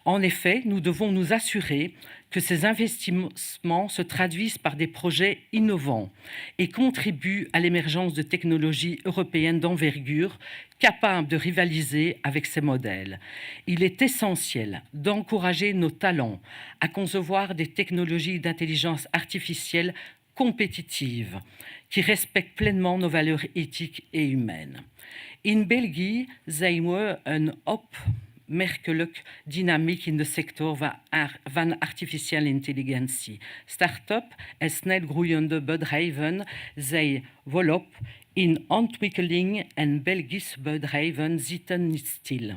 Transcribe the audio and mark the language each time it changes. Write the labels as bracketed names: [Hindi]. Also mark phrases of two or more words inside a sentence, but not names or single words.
[French] En effet, nous devons nous assurer que ces investissements se traduisent par des projets innovants et contribuent à l'émergence de technologies européennes d'envergure capables de rivaliser avec ces modèles. Il est essentiel d'encourager nos talents à concevoir des technologies d'intelligence artificielle compétitives qui respectent pleinement nos valeurs éthiques et humaines. [Dutch] In België zijn we een opmerkelijk dynamiek in de sector van artificiële intelligentie. Start-up en snel groeiende bedrijven zijn volop in ontwikkeling en Belgische bedrijven zitten niet stil.